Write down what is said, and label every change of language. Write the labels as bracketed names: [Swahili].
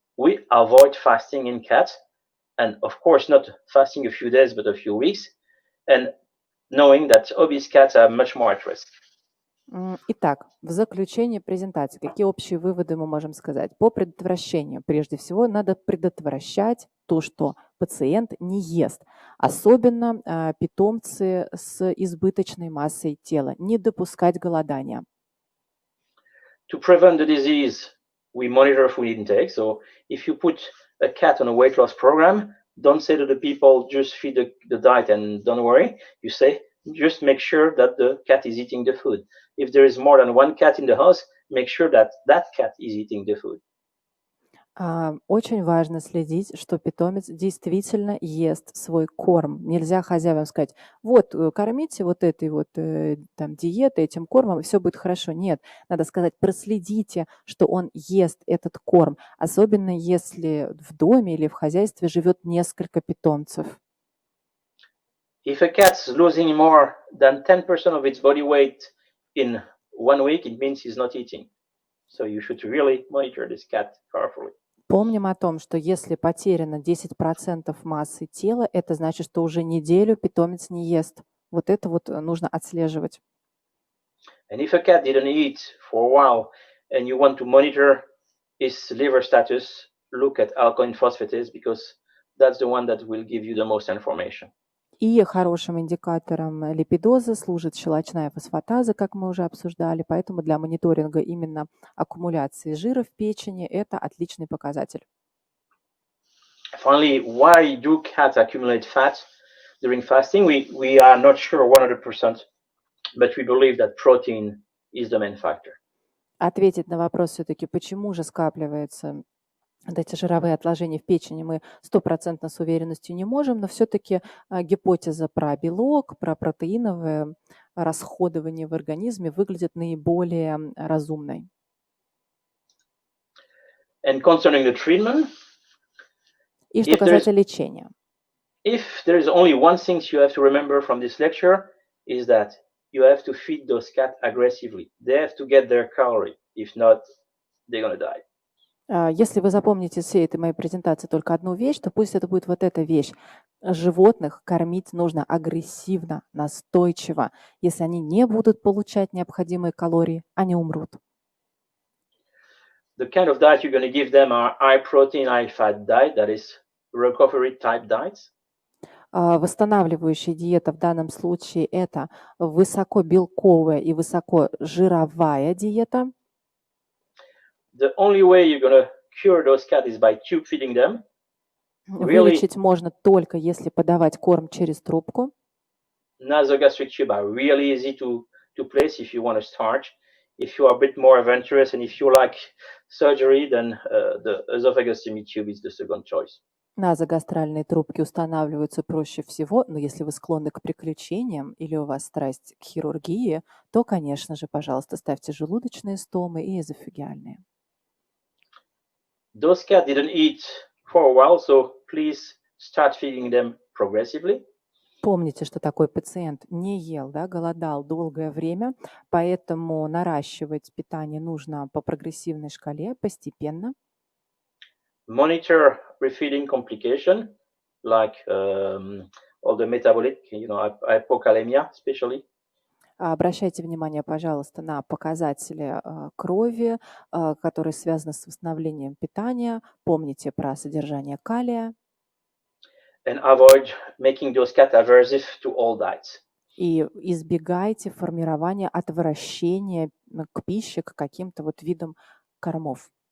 [English] We avoid fasting in cats, and of course not fasting a few days, but a few weeks, and knowing that obese cats are much more at risk. [Russian] Итак, в заключение презентации, какие общие выводы мы можем сказать? По предотвращению, прежде всего, надо предотвращать то, что пациент не ест, особенно питомцы с избыточной массой тела, не допускать голодания. [English] To prevent the disease, we monitor food intake. So if you put a cat on a weight loss program, don't say to the people, just feed the diet and don't worry. You say, just make sure that the cat is eating the food. If there is more than one cat in the house, make sure that that cat is eating the food. [Russian] Очень важно следить, что питомец действительно ест свой корм. Нельзя хозяевам сказать, вот, кормите вот этой вот там диетой, этим кормом, и все будет хорошо. Нет, надо сказать, проследите, что он ест этот корм, особенно если в доме или в хозяйстве живет несколько питомцев. [English] If a cat's losing more than 10% of its body weight in 1 week, it means he's not eating. So you should really monitor this cat carefully. [Russian] Помним о том, что если потеряно 10% массы тела, это значит, что уже неделю питомец не ест. Вот это вот нужно отслеживать. [English] And if a cat didn't eat for a while and you want to monitor his liver status, look at alkaline phosphatase because that's the one that will give you the most information. [Russian] И хорошим индикатором липидоза служит щелочная фосфатаза, как мы уже обсуждали, поэтому для мониторинга именно аккумуляции жира в печени это отличный показатель. [English] Finally, why do cats accumulate fat during fasting? We are not sure 100%, but we believe that protein is the main factor. [Russian] Ответить на вопрос все-таки, почему же скапливаются вот эти жировые отложения в печени, мы 100% с уверенностью не можем, но все-таки гипотеза про белок, про протеиновое расходование в организме выглядит наиболее разумной. [English] And concerning the treatment, [Russian] И что касается лечения. [English] If there is only one thing you have to remember from this lecture, is that you have to feed those cats aggressively. They have to get their calorie. If not, they're gonna die. [Russian] Если вы запомните из всей этой моей презентации только одну вещь, то пусть это будет вот эта вещь. Животных кормить нужно агрессивно, настойчиво. Если они не будут получать необходимые калории, они умрут. [English] The kind of diet you're going to give them are high protein, high fat diet, that is recovery type diets. [Russian] Восстанавливающая диета в данном случае это высокобелковая и высокожировая диета. [English] The only way you're going to cure those cats is by tube feeding them. [Russian] Вылечить можно только если подавать корм через трубку. [English] Nasogastric tube are really easy to place if you want to start. If you are a bit more adventurous and if you like surgery, then the esophagostomy tube is the second choice. [Russian] Назогастральные трубки устанавливаются проще всего, но если вы склонны к приключениям или у вас страсть к хирургии, то, конечно же, пожалуйста, ставьте желудочные стомы и эзофагиальные. [English] Those cats didn't eat for a while, so please start feeding them progressively. [Russian] Помните, что такой пациент не ел, да, голодал долгое время, поэтому наращивать питание нужно по прогрессивной шкале, постепенно. [English] Monitor refeeding complication, like all the metabolic, hypokalemia especially. [Russian] Обращайте внимание, пожалуйста, на показатели крови, которые связаны с восстановлением питания. Помните про содержание калия. [English] And avoid making those cats aversive to all diets. [Russian] И избегайте формирования отвращения к пище, к каким-то вот видам кормов.